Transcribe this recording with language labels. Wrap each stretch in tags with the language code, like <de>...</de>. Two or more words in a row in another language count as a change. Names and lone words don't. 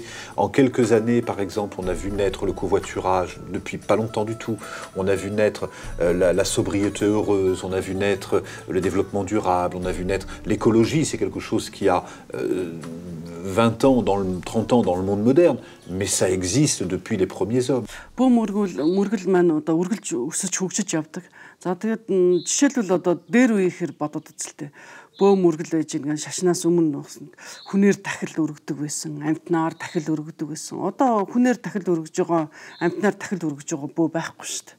<fr>En quelques années, par exemple, on a vu naître le covoiturage, depuis pas longtemps du tout. On a vu naître la sobriété heureuse, on a vu naître le développement durable, on a vu naître l'écologie. C'est quelque chose qui a 20 ans, 30 ans dans le monde moderne, mais ça existe depuis les premiers hommes.</fr> <mn>Мөргөл маань одоо үргэлж өсөж хөгжиж явдаг. За тэгээд жишээлбэл одоо дээр үе гэхээр бодоод үзэлтэй. Бөө мөргөл байж байгаа шашнаас өмнө хүнээр дахил өргөдөг байсан, амьтнаар дахил өргөдөг байсан. Одоо хүнээр дахил өргөж байгаа, амьтнаар дахил өргөж байгаа бөө байхгүй шүү дээ.</mn>